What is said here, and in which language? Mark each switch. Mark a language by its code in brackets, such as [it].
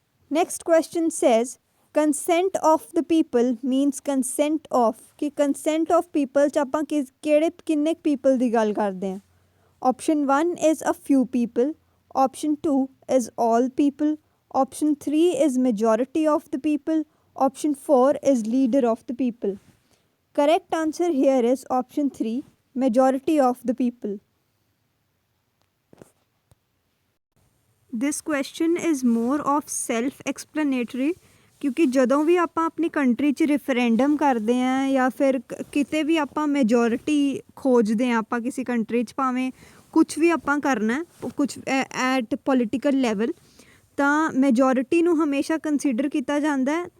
[en] next question says consent of the people means consent of, [pa] ਕਿ consent of people 'ਚ ਆਪਾਂ ਕਿੰਨੇ people ਦੀ ਗੱਲ ਕਰਦੇ ਹਾਂ। [en] Option 1 is a few people, option 2 is all people, option 3 is majority of the people, option 4 is leader of the people. Correct answer here is option 3, majority of the people. This question is more of self-explanatory, [pa] ਕਿਉਂਕਿ ਜਦੋਂ ਵੀ ਆਪਾਂ ਆਪਣੀ country 'ਚ referendum ਕਰਦੇ ਹਾਂ ਜਾਂ ਫਿਰ ਕਿਤੇ ਵੀ ਆਪਾਂ ਮੈਜੋਰਿਟੀ ਖੋਜਦੇ ਹਾਂ ਆਪਾਂ ਕਿਸੇ ਕੰਟਰੀ 'ਚ, ਭਾਵੇਂ ਕੁਛ ਵੀ ਆਪਾਂ ਕਰਨਾ ਕੁਛ ਐਟ ਪੋਲੀਟੀਕਲ ਲੈਵਲ, ਤਾਂ ਮੈਜੋਰਿਟੀ ਨੂੰ ਹਮੇਸ਼ਾ ਕੰਸੀਡਰ ਕੀਤਾ ਜਾਂਦਾ ਹੈ।